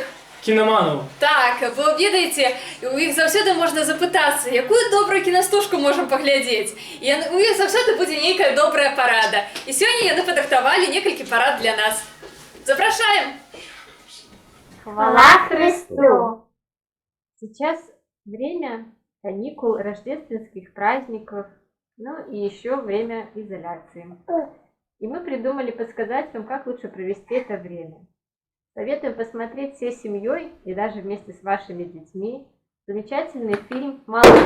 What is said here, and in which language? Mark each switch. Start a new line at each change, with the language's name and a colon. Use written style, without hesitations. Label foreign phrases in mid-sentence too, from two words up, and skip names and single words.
Belarusian: Кінаманаў. Так, бо ведаеце, у іх заўсёды можна запытацца, якую добрую кінастужку можам паглядзець. І у іх заўсёды будзе нейкая добрая парада. І сёння яны падрыхтавалі некалькі парад для нас. Запрашаем!
Russian: Хвала Христу! Сейчас время каникул, рождественских праздников, ну и еще время изоляции. И мы придумали подсказать вам, как лучше провести это время. Советуем посмотреть всей семьей и даже вместе с вашими детьми замечательный фильм «Малыш».